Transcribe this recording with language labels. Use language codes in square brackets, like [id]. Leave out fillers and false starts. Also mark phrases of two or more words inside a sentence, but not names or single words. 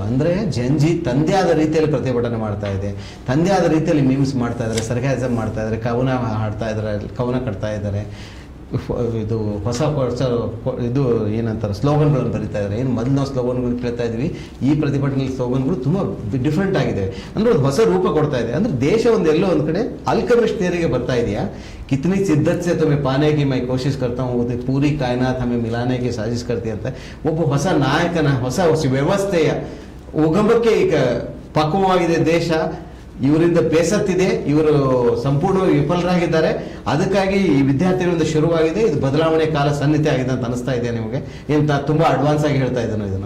[kn] ಅಂದರೆ ಜಂಜಿ ತಂದೆ ಆದ ರೀತಿಯಲ್ಲಿ ಪ್ರತಿಭಟನೆ ಮಾಡ್ತಾ ಇದೆ, ತಂದೆ ಆದ ರೀತಿಯಲ್ಲಿ ಮೀಮ್ಸ್ ಮಾಡ್ತಾ ಇದ್ದಾರೆ, ಸರ್ಕ್ಯಾಸಮ್ ಮಾಡ್ತಾ ಇದ್ದಾರೆ, ಕವನ ಹಾಡ್ತಾ ಇದ್ದಾರೆ, ಕವನ ಕಟ್ತಾ ಇದ್ದಾರೆ, ಇದು ಹೊಸ ಇದು ಏನಂತಾರೆ ಸ್ಲೋಗನ್ಗಳನ್ನು ಬರೀತಾ ಇದ್ದಾರೆ. ಏನು ಮೊದಲು ನಾವು ಸ್ಲೋಗನ್ಗಳು ಕೇಳ್ತಾ ಇದ್ವಿ, ಈ ಪ್ರತಿಭಟನೆ ಸ್ಲೋಗನ್ಗಳು ತುಂಬ ಡಿಫ್ರೆಂಟ್ ಆಗಿದೆ. ಅಂದರೆ ಒಂದು ಹೊಸ ರೂಪ ಕೊಡ್ತಾ ಇದೆ. ಅಂದರೆ ದೇಶ ಒಂದು ಎಲ್ಲೋ ಒಂದು ಕಡೆ [en] alchemist theory [kn] ಬರ್ತಾ ಇದೆಯಾ? [hi] कितनी शिद्दत से तुम्हें पाने की मैं कोशिश करता हूँ, पूरी कायनात हमें मिलाने की साजिश करती [kn] ಅಂತ ಒಬ್ಬ ಹೊಸ ನಾಯಕನ ಹೊಸ ವ್ಯವಸ್ಥೆಯ ಉಗಮಕ್ಕೆ ಈಗ ಪಕ್ವವಾಗಿದೆ ದೇಶ. ಇವರಿಂದ ಬೇಸತ್ತಿದೆ, ಇವರು ಸಂಪೂರ್ಣವಾಗಿ ವಿಫಲರಾಗಿದ್ದಾರೆ. ಅದಕ್ಕಾಗಿ ಈ ವಿದ್ಯಾರ್ಥಿಗಳಿಂದ ಶುರುವಾಗಿದೆ, ಇದು ಬದಲಾವಣೆ ಕಾಲ ಸನ್ನಿಧಿ ಆಗಿದೆ ಅಂತ ಅನಿಸ್ತಾ ಇದೆ ನಿಮಗೆ? ಏನು ತುಂಬ ಅಡ್ವಾನ್ಸ್ ಆಗಿ ಹೇಳ್ತಾ ಇದ್ದಾನೆ ಇದನ್ನು?